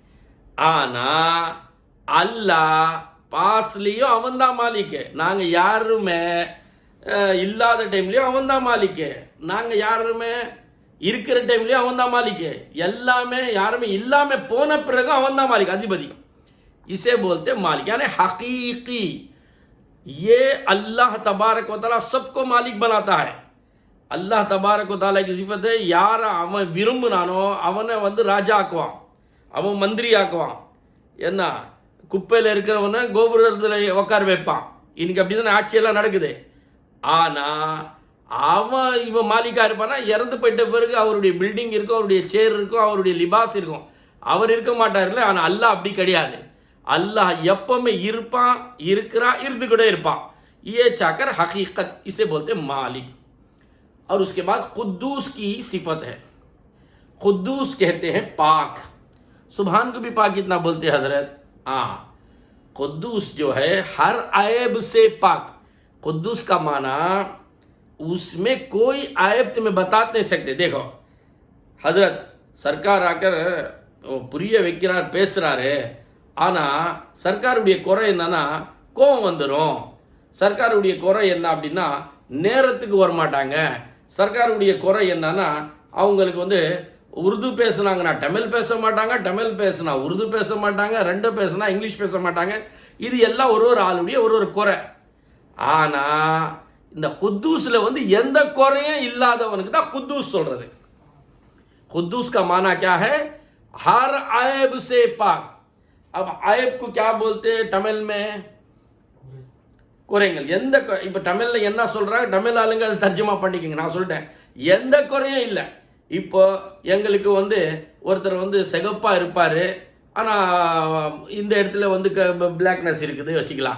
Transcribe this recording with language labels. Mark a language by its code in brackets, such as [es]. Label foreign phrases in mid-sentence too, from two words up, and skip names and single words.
[ta] ஆனால் அல்லாஹ் பாஸ்லேயும் அவன் தான் மாலிக்கு, நாங்கள் யாருமே இல்லாத டைம்லேயும் அவன் தான் மாலிக்கு, நாங்கள் யாருமே இருக்கிற டைம்லேயும் அவன் தான் மாலிக்கு, எல்லாமே யாருமே இல்லாமல் போன பிறகு அவன் தான் மாலிக், அதிபதி। [hi] इसे बोलते मालिक, यानी हकीकी। ये अल्लाह तबारक व तआला सबको मालिक बनाता है। अल्लाह तबारक व तआला की सिफत है, यार [ta] அவன் விரும்புனானோ அவனை வந்து ராஜா ஆக்குவான், அவன் மந்திரி ஆக்குவான், என்ன குப்பையில் இருக்கிறவனை கோபுரத்தில் உட்கார வைப்பான்। இன்னைக்கு அப்படி தானே ஆட்சியெல்லாம் நடக்குது। ஆனால் அவன் இவன் மாலிக்காக இருப்பானா, இறந்து போயிட்ட பிறகு அவருடைய பில்டிங் இருக்கும், அவருடைய சேர் இருக்கும், அவருடைய லிபாஸ் இருக்கும், அவர் இருக்க மாட்டார்ல। ஆனால் அல்லாஹ் அப்படி கிடையாது, அல்லாஹ் எப்பவுமே இருப்பான், இருக்கிறான், இருந்து கூட இருப்பான்। [hi] ये चाकर हकीकत, इसे बोलते मालिक। और उसके बाद कुद्दूस की सिफत है, कुद्दूस कहते हैं पाक। सुबहान को भी पाक कितना बोलते हैं हजरत? हाँ, कुद्दूस जो है हर ऐब से पाक। कुद्दूस का माना उसमें कोई ऐब तुम्हें बता नहीं सकते। देखो हजरत सरकार आकर [ta] புரிய வைக்கிறார், பேசுகிறாரு. ஆனால் சர்க்காருடைய குறை என்னன்னா கோபம் வந்துடும். சர்க்காருடைய குறை என்ன அப்படின்னா நேரத்துக்கு வரமாட்டாங்க. சர்க்காருடைய குறை என்னன்னா அவங்களுக்கு வந்து உருது பேசுனாங்கன்னா தமிழ் பேச மாட்டாங்க, தமிழ் பேசுனா உருது பேச மாட்டாங்க, ரெண்டு பேசுனா இங்கிலீஷ் பேச மாட்டாங்க. இது எல்லாம் ஒரு ஆளுடைய ஒரு குறை. ஆனால் இந்த குத்தூஸில் வந்து எந்த குறையும் இல்லாதவனுக்கு தான் குத்தூஸ் சொல்கிறது. [hi] खुद्दूस का माना क्या है? हर ऐब से पाक. अब ऐब को क्या बोलते हैं तमिल में? [ta] குறைகள். எந்த இப்போ தமிழில் என்ன சொல்கிறாங்க, தமிழ் ஆளுங்க அதை தர்ஜமா பண்ணிக்கோங்க. நான் சொல்லிட்டேன், எந்த குறையும் இல்லை. இப்போ எங்களுக்கு வந்து ஒருத்தர் வந்து சிகப்பாக இருப்பார், ஆனால் இந்த இடத்துல வந்து பிளாக்னஸ் இருக்குது வச்சுக்கலாம்.